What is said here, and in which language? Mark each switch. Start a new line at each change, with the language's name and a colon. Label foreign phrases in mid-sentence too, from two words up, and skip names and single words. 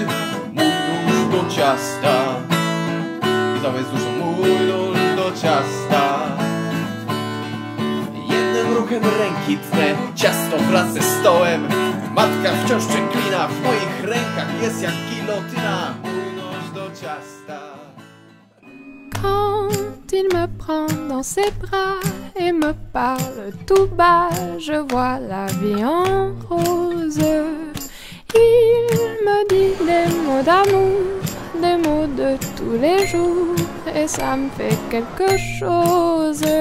Polish: Mój nóż do ciasta. I tam jest dużo. Mój nóż do ciasta. Jednym ruchem ręki tnę ciasto wraz ze stołem. Matka wciąż przeklina, w moich rękach jest jak gilotyna. Mój nóż do ciasta.
French: Quand il me prend dans ses bras et me parle tout bas, je vois la vie en rose. Il me dit des mots d'amour, des mots de tous les jours, et ça me fait quelque chose.